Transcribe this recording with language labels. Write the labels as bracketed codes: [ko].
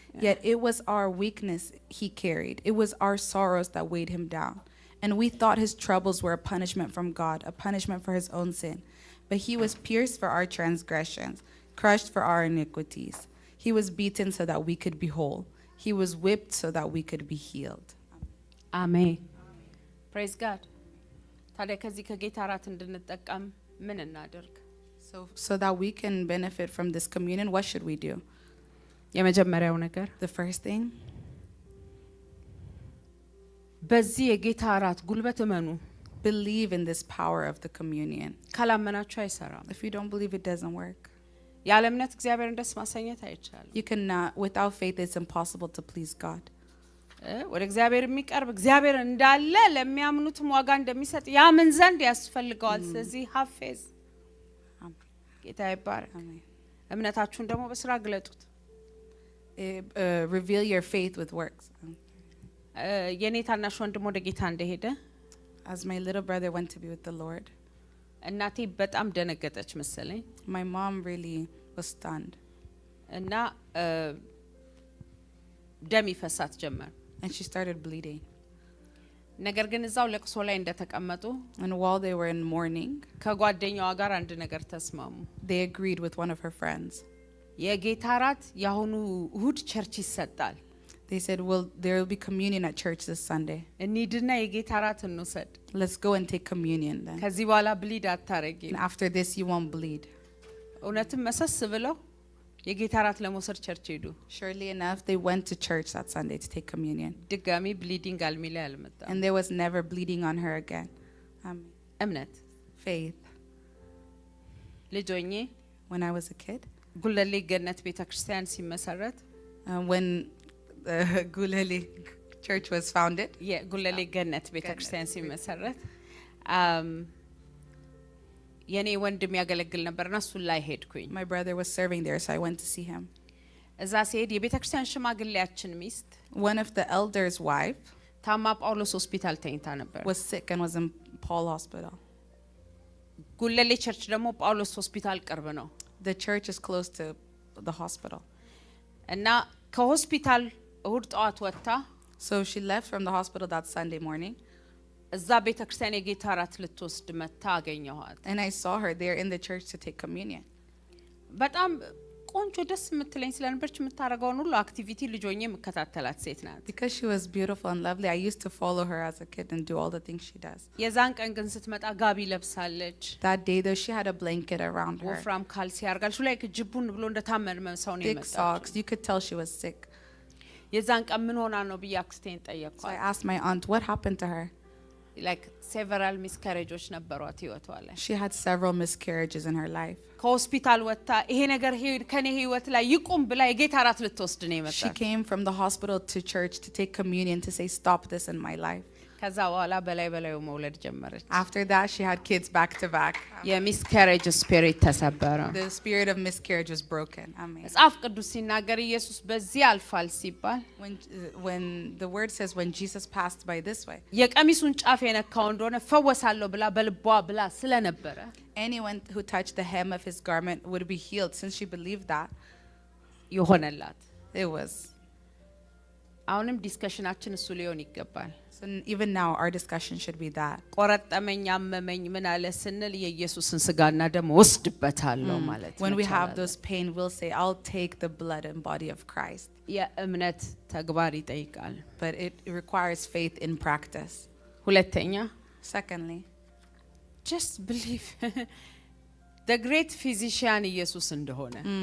[en] Yet it was our weakness he carried. It was our sorrows that weighed him down. And we thought his troubles were a punishment from God, a punishment for his own sin. But he was pierced for our transgressions, crushed for our iniquities. He was beaten so that we could be whole. He was whipped so that we could be healed. Amen. Praise God. [am] ታዲያ ከዚህ ከጌታ እራት እንድንጠቀም ምን እናደርግ? [en] So that we can benefit from this communion, what should we do? [am] የመጀመሪያው ነገር [en] The first thing, [am] በዚህ የጌታ እራት ጉልበት እመኑ። [en] believe in this power of the communion. [am] ካላመናችሁ አይሰራም። [en] If you don't believe, it doesn't work. [am] ያለ እምነት እግዚአብሔርን ደስ ማሰኘት አይቻልም። [en] You cannot, without faith, it's impossible to please God. [am] ወደ እግዚአብሔር የሚቀርብ እግዚአብሔር እንዳለ ለሚያምኑትም ዋጋ እንደሚሰጥ ያምን ዘንድ ያስፈልገዋል። ስለዚህ [en] have faith። [am] ጌታ ይባረክ። እምነታችሁን ደግሞ በስራ ግለጡት። [en] Reveal your faith with works. [am] የኔ ታናሽ ወንድም ወደ ጌታ እንደሄደ [en] As my little brother went to be with the Lord, [am] እናቴ በጣም ደነገጠች መሰለኝ። [en] my mom really was stunned. [am] እና ደም ይፈሳት ጀመር። [en] And she started bleeding. [am] ነገር ግን እዛው ለቅሶ ላይ እንደተቀመጡ [en] And while they were in mourning, [am] ከጓደኛዋ ጋር አንድ ነገር ተስማሙ። [en] they agreed with one of her friends. [am] የጌታ እራት ያሁኑ እሁድ ቸርች ይሰጣል። [en] They said, well, there will be communion at church this Sunday. [am] እንሂድና የጌታ እራት እንውሰድ። [en] Let's go and take communion then. [am] ከዚህ በኋላ ብሊድ አታረጊ። [en] And after this, you won't bleed. [am] እውነትም መሰስ ብለው የጌታ እራት ለመውሰድ ቸርች ሄዱ። [en] Surely enough, they went to church that Sunday to take communion. [am] ድጋሚ ብሊዲንግ አልሚላ አልመጣም። [en] And there was never bleeding on her again. [am] እምነት [en] Faith. [am] ልጅ ሆኜ [en] When I was a kid, [am] ጉለሌ ገነት ቤተክርስቲያን ሲመሰረት [en] when the Gulali church was founded, [am] የጉለሌ ገነት ቤተክርስቲያን ሲመሰረት የኔ ወንድም ያገለግል ነበርና እሱ ላይ ሄድኩኝ። [en] my brother was serving there, so I went to see him. [am] እዛ ሲሄድ የቤተክርስቲያን ሽማግሌያችን ሚስት [en] One of the elders' wife [am] ታማ ጳውሎስ ሆስፒታል ተኝታ ነበር። [en] was sick and was in Paul Hospital. [am] ጉለሌ ቸርች ደግሞ ጳውሎስ ሆስፒታል ቅርብ ነው። [en] The church is close to the hospital. [am] እና ከሆስፒታል እሁድ ጠዋት ወጣ። [en] So she left from the hospital that Sunday morning. [am] እዛ ቤተክርስቲያን የጌታ እራት ልትወስድ መታ አገኘኋት። [en] And I saw her there in the church to take communion. [am] በጣም ቆንጆ ደስ የምትለኝ ስለነበረች የምታረጋውን ሁሉ አክቲቪቲ ልጆኜ የምከታተላት ሴት ናት። [en] Because she was beautiful and lovely, I used to follow her as a kid and do all the things she does. [am] የዛን ቀን ግን ስትመጣ ጋቢ ለብሳለች። [en] That day though, she had a blanket around her. [am] ወፍራም ካልሲ አርጋለች። ላይ ጅቡን ብሎ እንደታመመ ሰው ነው [en] Thick [am] የመጣችው። [en] socks. You could tell she was sick. [am] የዛን ቀን ምን ሆና ነው ብዬ አክስቴን [en] So I [am] ጠየቅኳት። [en] asked my aunt, what happened to her? like several miscarriages [am] ነበሯት ህይወቷ ላይ [en] She had several miscarriages in her life. [am] ከሆስፒታል ወጣ ይሄ ነገር ከኔ ህይወት ላይ ይቁም ብላ የጌታ ራት ልትወስድ ነው [en] She [am] የመጣችው [en] came from the hospital to church to take communion to say, stop this in my life. [am] ከዛ በኋላ በላዩ መውለድ ጀመረች [en] After that, she had kids back to back. [am] የ [en] miscarriage spirit [am] ተሰበረ [en] The spirit of miscarriage was broken. Amen. [am] መጽሐፍ ቅዱስ ሲናገር ኢየሱስ በዚህ አልፋል ሲባል [en] When the word says when Jesus passed by this way, [am] የቀሚሱን ጫፍ የነካው እንደሆነ ፈወሳለሁ ብላ በልቧ ብላ ስለነበረ [en] anyone who touched the hem of his garment would be healed, since she believed that. [am] ይሆነላት [en] It was. [am] አሁንም ዲስከሽናችን እሱ ሊሆን ይገባል [en] So even now our discussion should be that. [am] ቆረጠመኝ አመመኝ ምን አለ ስንል የኢየሱስን ስጋና ደም ወስድበታለሁ ማለት ነው [en] When we have those pain, we'll say, I'll take the blood and body of Christ. [am] የእምነት ተግባር ይጠይቃል [en] But it requires faith in practice. [am] ሁለተኛ [en] Secondly, just believe the great physician ኢየሱስ እንደሆነ